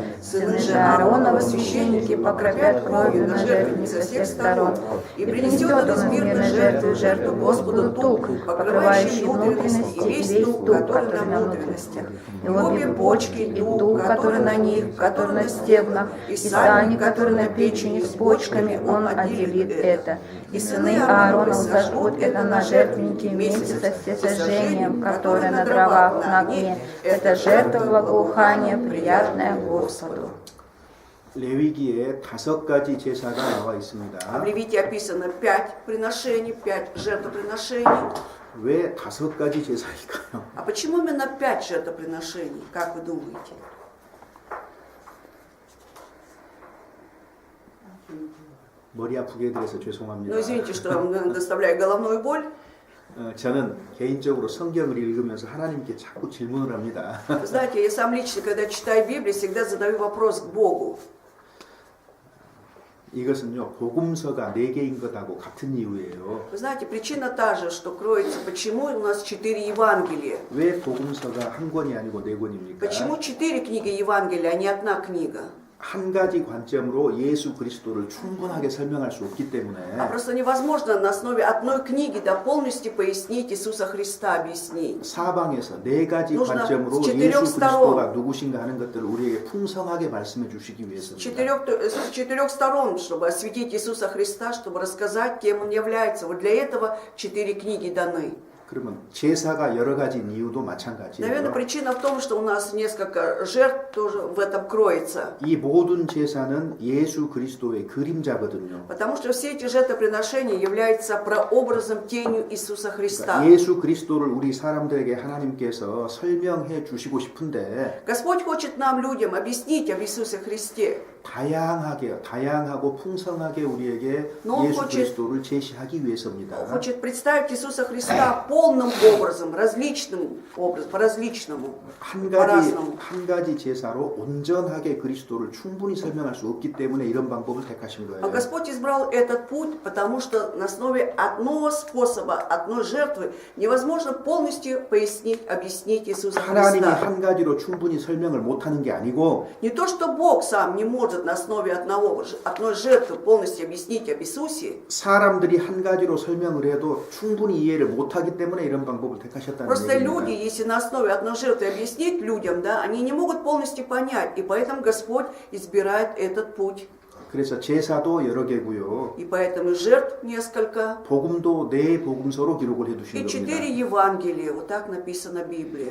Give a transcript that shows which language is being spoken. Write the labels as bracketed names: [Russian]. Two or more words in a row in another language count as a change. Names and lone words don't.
[Russian] Сыны же Ааронова, священники, покропят кровью на жертвенник со всех сторон, и принесет он из мирной жертвы жертву Господу тук, покрывающий внутренности, и весь тук, который на внутренностях, и обе почки, и тук, который на них, который на стебнах, и сани, который на печени с почками, он отделит это. И сыны Аарона зажгут это на жертвеннике вместе со всесожжением, которое на дровах на огне. Это жертва благоухания, приятная Господу. [Korean] 레위기에 5가지 제사가 나와 [Russian] В [Korean] 있습니다. [Russian] Левите описано 5 приношений, 5 жертвоприношений. [Korean] 왜 5가지 제사일까요? [Russian] А почему именно 5 жертвоприношений, как вы думаете? [Korean] 머리 아프게 해드려서 [Russian] Ну, [Korean] 죄송합니다. [Russian] извините, что я вам доставляю головную боль. [Korean] 저는 개인적으로 성경을 읽으면서 하나님께 자꾸 질문을 합니다. [Russian] Вы знаете, я сам лично, когда читаю Библию, всегда задаю вопрос к Богу. [Korean] 이것은요, 복음서가 4개인 것하고 같은 이유예요. [Russian] Вы знаете, причина та же, что кроется, почему у нас 4 Евангелия. [Korean] 왜 복음서가 한 권이 아니고 4권입니까? [Russian] Почему 4 книги Евангелия, а не одна книга? [Korean] 한 가지 관점으로 예수 그리스도를 충분하게 설명할 수 없기 [Russian] А [Korean] 때문에 [Russian] просто невозможно на основе одной книги да, полностью пояснить Иисуса Христа, объяснить. [Korean] 사방에서 4가지 [Russian] нужно [Korean] 관점으로 [Russian] с четырех [Korean] 예수 그리스도가 누구신가 하는 것들을 우리에게 풍성하게 말씀해 주시기 [Russian] С [Korean] 위해서입니다. [Russian] четырех сторон, чтобы осветить Иисуса Христа, чтобы рассказать, кем Он является. Вот для этого 4 книги даны. [Korean] 그러면 제사가 여러 가지인 이유도 [Russian] Наверное, [Korean] 마찬가지예요. [Russian] причина в том, что у нас несколько жертв тоже в этом кроется. [Korean] 이 모든 제사는 예수 그리스도의 그림자거든요. [Russian] Потому что все эти жертвоприношения являются прообразом, тенью Иисуса Христа. [Korean] 그러니까 예수 그리스도를 우리 사람들에게 하나님께서 설명해 주시고 싶은데 [Russian] Господь хочет нам, людям, объяснить об Иисусе Христе. [Korean] 다양하고 풍성하게 우리에게 [Russian] Но [Korean] 예수 [Russian] хочет- [Korean] 그리스도를 제시하기 위해서입니다. [Russian] Хочет представить Иисуса Христа полным образом, различным образом, по-различному, [Korean] 한 [Russian] по-разному. [Korean] 가지 제사로 온전하게 그리스도를 충분히 설명할 수 없기 때문에 이런 방법을 택하신 [Russian] А [Korean] 거예요. [Russian] Господь избрал этот путь, потому что на основе одного способа, одной жертвы невозможно полностью пояснить, объяснить Иисуса [Korean] 하나님이 [Russian] Христа. [Korean] 한 가지로 충분히 설명을 못하는 게 아니고 [Russian] Не то, что Бог сам не может на основе одной жертвы полностью объяснить об Иисусе, [Korean] 사람들이 한 가지로 설명을 해도 충분히 이해를 못하기 때문에 이런 방법을 택하셨다는 [Russian] просто люди, [Korean] 얘기입니다. [Russian] если на основе одной жертвы объяснить людям, да, они не могут полностью понять, и поэтому Господь избирает этот путь. [Korean] 그래서 제사도 여러 개고요. [Russian] И поэтому жертв несколько. [Korean] 복음도 4 복음서로 기록을 해두신 [Russian] И 4 [Korean] 겁니다. [Russian] Евангелия, вот так написано в Библии.